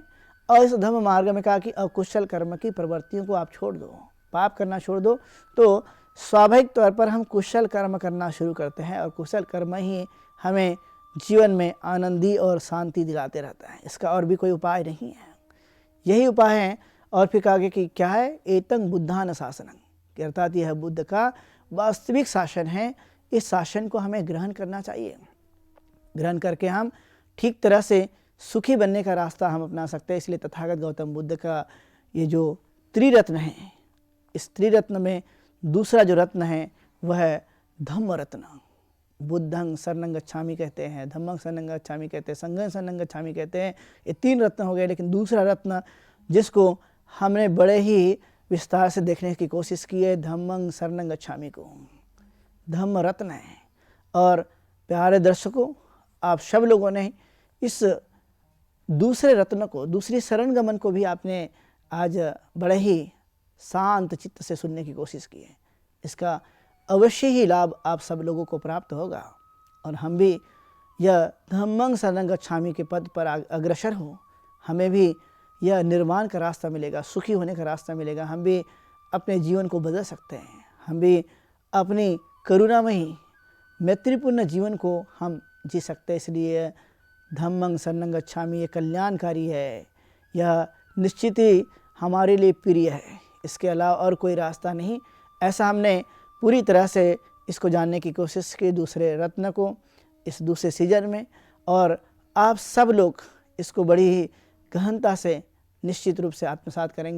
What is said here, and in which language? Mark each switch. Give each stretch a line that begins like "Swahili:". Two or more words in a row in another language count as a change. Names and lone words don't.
Hindi: और इस धम्म मार्ग में कहा कि अकुशल कर्म की प्रवृत्तियों को आप छोड़ दो, पाप करना छोड़ दो, तो स्वाभाविक तौर पर हम कुशल कर्म करना शुरू करते हैं और कुशल कर्म ही हमें जीवन में आनंदी और शांति दिलाते रहता है। इसका और भी कोई उपाय नहीं है, यही उपाय है। और फिर कहा कि क्या है?
Pali: एतं बुद्धान शासनम,
Hindi: कि अर्थात यह बुद्ध का वास्तविक शासन है। इस शासन को हमें ग्रहण करना चाहिए। ग्रहण करके हम ठीक तरह से सुखी बनने का रास्ता हम अपना सकते हैं। इसलिए तथागत गौतम बुद्ध का ये जो त्रिरत्न है, इस त्रिरत्न में दूसरा जो रत्न है वह है धम्म रत्न।
Pali: बुद्धं शरणं गच्छामि
Hindi: कहते हैं,
Pali: धम्मं शरणं गच्छामि
Hindi: कहते हैं,
Pali: संघं शरणं गच्छामि
Hindi: कहते हैं। ये 3 रत्न हो गए, लेकिन दूसरा रत्न जिसको हमने बड़े ही विस्तार से देखने की कोशिश की है,
Pali: धम्मं शरणं गच्छामि
Hindi: को, धम्म रत्न है। और प्यारे दर्शकों, आप सब लोगों ने इस दूसरे रत्न को, दूसरी शरण गमन को भी आपने आज बड़े ही शांत चित्त से सुनने की कोशिश की है। इसका अवश्य ही लाभ आप सब लोगों को प्राप्त होगा और हम भी यह
Pali: धम्मं शरणं गच्छामि
Hindi: के पद पर अग्रसर हो, हमें भी यह निर्माण का रास्ता मिलेगा, सुखी होने का रास्ता मिलेगा। हम भी अपने जीवन को बदल सकते हैं, हम भी अपनी करुणामयी मैत्रीपूर्ण जीवन को हम जी सकते हैं। इसलिए
Pali: धम्मं शरणं गच्छामि
Hindi: ये कल्याणकारी है, यह निश्चित ही हमारे लिए प्रिय है, इसके अलावा और कोई रास्ता नहीं। ऐसा हमने पूरी तरह से इसको जानने की कोशिश की, दूसरे रत्न को, इस दूसरे सीजन में। और आप सब लोग इसको बड़ी ही गहनता से निश्चित रूप से आत्मसात करेंगे।